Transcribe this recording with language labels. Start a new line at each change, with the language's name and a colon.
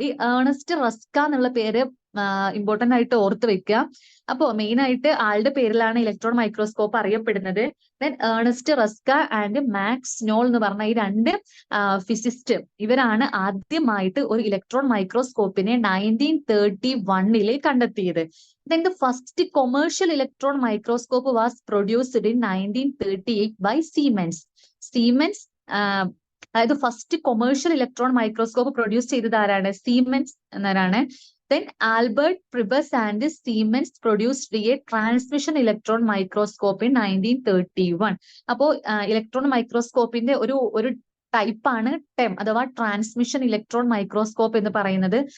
Malayalam: ഈ ഏണസ്റ്റ് റസ്ക എന്നുള്ള പേര് ഇമ്പോർട്ടന്റ് ആയിട്ട് ഓർത്ത് വെക്കുക. അപ്പോ മെയിൻ ആയിട്ട് ആളുടെ പേരിലാണ് ഇലക്ട്രോൺ മൈക്രോസ്കോപ്പ് അറിയപ്പെടുന്നത്. Then Ernest റസ്ക and max Nol എന്ന് പറഞ്ഞ ഈ രണ്ട് ഫിസിസ്റ്റ് ഇവരാണ് ആദ്യമായിട്ട് ഒരു ഇലക്ട്രോൺ മൈക്രോസ്കോപ്പിനെ 1931 കണ്ടെത്തിയത്.
English: Then the first commercial electron microscope was produced in 1938 by Siemens.
Malayalam: Siemens, അതായത് first commercial electron microscope produce ചെയ്തത് ആരാണ്? Siemens എന്നവരാണ്.
English: Then Albert Prebys and Siemens produced a transmission electron microscope in 1931.
Malayalam: അപ്പോ electron മൈക്രോസ്കോപ്പിന്റെ ഒരു ടൈപ്പാണ് term അഥവാ transmission electron microscope എന്ന് പറയുന്നത്.